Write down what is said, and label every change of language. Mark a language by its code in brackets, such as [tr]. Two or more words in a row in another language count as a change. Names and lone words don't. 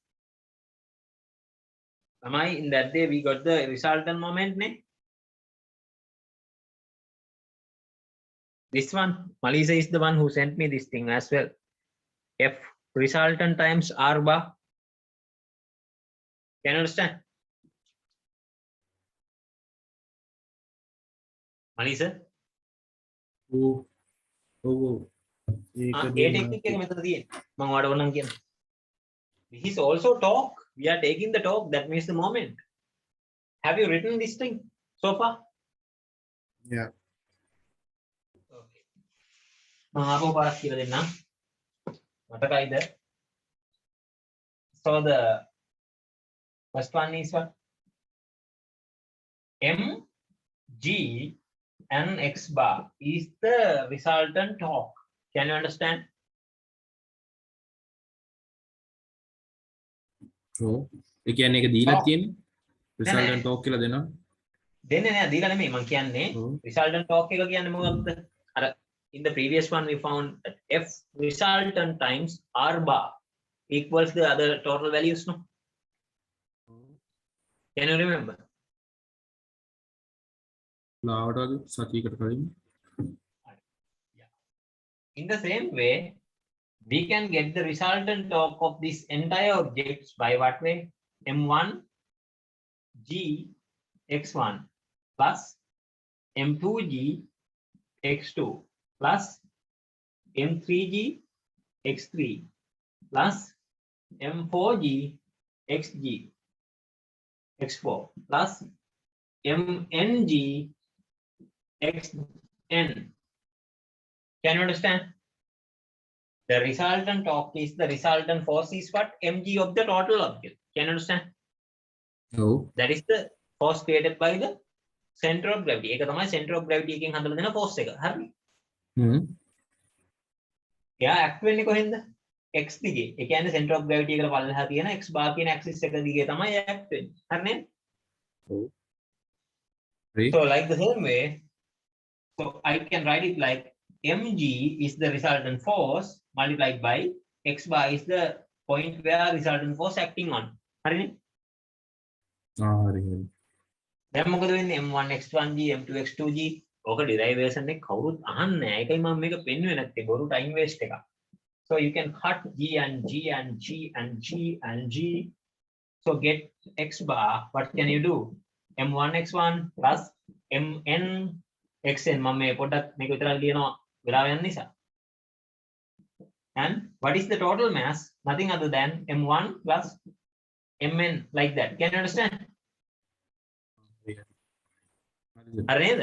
[en] Lamai, in that day we got the resultant moment, ne? This one, Malisa is the one who sent me this thing as well. F resultant times R bar. Can you understand? Malisa? [si] technique එක මෙතන තියෙන්නේ. මම ඔයාලට ඕනනම් කියන්න. [en] This is also talk. We are taking the talk. That means the moment. Have you written this thing so far? Yeah. [si] Okay. මම ආපහු පාස් කියලා දෙන්නම්. මතකයිද? [en] So the first one is what? M G and X bar is the resultant torque. Can you understand? So, [si] ඒ කියන්නේ ඒක දීලා තියෙන්නේ [en] resultant torque [si] කියලා දෙනවා. දෙන්නේ නෑ දීලා නෙමෙයි මම කියන්නේ [en] resultant torque [si] එක කියන්නේ මොකක්ද? [en] අර in the previous one we found that F resultant times R bar equals the other total values, no? Can you remember? In the same way, we can get the resultant torque of this entire objects by what way? M1 G x1 plus M2G x2 plus M3G x3 plus M4G xg x4 plus MNG xn. Can you understand? The resultant torque is the resultant force is what? Mg of the total object. Can you understand? Oh. That is the force created by the center of gravity. [si] ඒක තමයි [en] center of gravity [si] එකෙන් හදලා දෙන force එක. හරි? එයා act වෙන්නේ කොහෙන්ද? x දිගේ. ඒ කියන්නේ [en] center of gravity [si] එකට පල්ලෙහා තියෙන [en] x bar [si] කියන axis එක දිගේ තමයි act වෙන්නේ. හරි නේද? [en] Oh. So like the same way, so I can write it like mg is the resultant force multiplied by x bar is the point where resultant force acting on. [si] හරිනේ? හරි. දැන් මොකද වෙන්නේ? m1 x1g m2 x2g ඕක derivation එක කවුරුත් අහන්නේ නැහැ. ඒකයි මම මේක පෙන්වුවේ නැත්තේ. බොරු [en] time waste [si] එකක්. [en] So you can cut g and g and g and g and g. So get x bar. What can you do? m1 x1 plus mn xn. [si] මම මේ පොඩ්ඩක් මේක විතරක් ලියනවා වෙලාව යන නිසා. [en] And what is the total mass? Nothing other than m1 plus mn, like that. Can you understand? [si] හරි නේද?